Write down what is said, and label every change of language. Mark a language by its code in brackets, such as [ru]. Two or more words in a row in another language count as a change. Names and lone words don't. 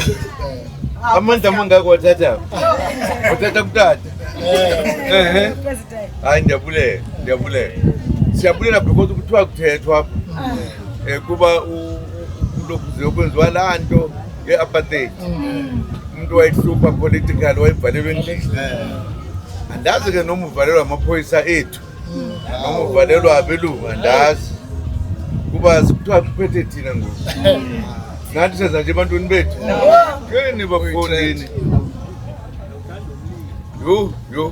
[xh] Amandla mangako wathatha. Wathatha kutata. Hayi ndiyabulela. Siyabulela because kuthiwa kuthethwa kuba lokhu zokwenziwa la nto ye-apartheid. Umuntu wayehlupha political wayevalelwe endlini. Andazi ke noma uvalelwa amaphoyisa ethu noma uvalelwa abelungu andazi kuba sikuthiwa kuphethe thina ngoku. Nathi senza nje ebantwini bethu. Keni bafundini. Yo.